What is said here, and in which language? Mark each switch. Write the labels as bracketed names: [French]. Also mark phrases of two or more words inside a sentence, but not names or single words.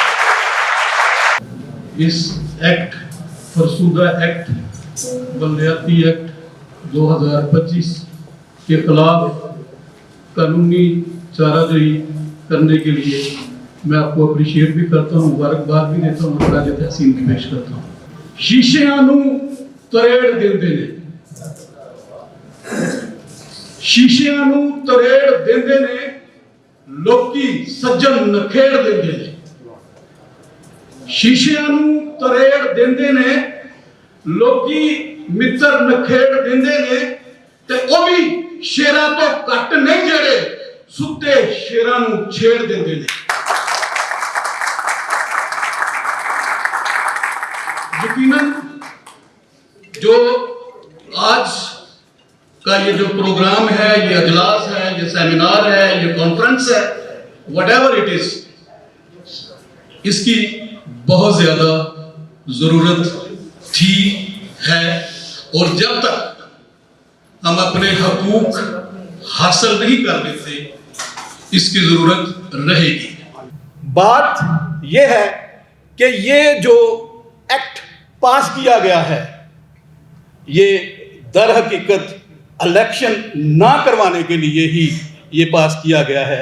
[Urdu] اس ایکٹ فرسودہ ایکٹ بلدیاتی ایکٹ 2025 کے خلاف قانونی چارہ جوئی کرنے کے لیے میں آپ کو اپریشیٹ بھی کرتا ہوں، مبارکباد بھی دیتا ہوں، خراج تحسین بھی پیش کرتا ہوں۔ [Punjabi] شیشیاں نو تریڑ دیندے نے، شیشیاں نو تریڑ دیندے نے، لوکی سجن نکھیڑ دیندے نے، شیشیاں نو تریڑ دیندے نے، لوکی متر نکھیڑ دیندے نے، تے او بھی شیراں تو کٹ نہیں جڑے ستے شیراں نو چھیڑ دیندے نے۔ [Urdu] یقیناً جو آج کا یہ جو پروگرام ہے، یہ اجلاس ہے، یہ سیمینار ہے، یہ کانفرنس ہے، [English] whatever it is، [Urdu] اس کی بہت زیادہ ضرورت تھی، ہے، اور جب تک ہم اپنے حقوق حاصل نہیں کر لیتے اس کی ضرورت رہے گی۔ بات یہ ہے کہ یہ جو ایکٹ پاس کیا گیا ہے یہ در حقیقت الیکشن نہ کروانے کے لیے ہی یہ پاس کیا گیا ہے۔